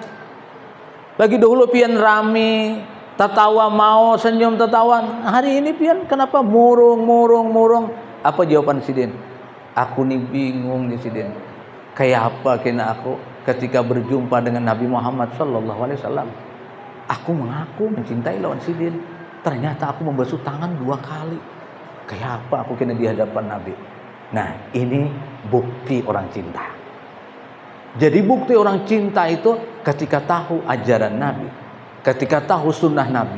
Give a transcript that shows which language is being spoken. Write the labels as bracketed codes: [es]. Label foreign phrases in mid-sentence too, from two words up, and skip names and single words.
[bjn] Lagi dahulu pian rame, tertawa mau senyum tertawa. Hari ini pian kenapa murung. [id] Apa jawaban Sidin? Aku nih bingung nih Sidin. [bjn] Kayak apa kena aku ketika berjumpa dengan Nabi Muhammad [ar] sallallahu alaihi wasallam. [bjn] Aku mengaku mencintai lawan Sidin. ternyata aku membasuh tangan 2 kali. Kayak apa aku kena di hadapan Nabi. Nah, ini bukti orang cinta. [id] Jadi bukti orang cinta itu ketika tahu ajaran Nabi, ketika tahu sunnah Nabi.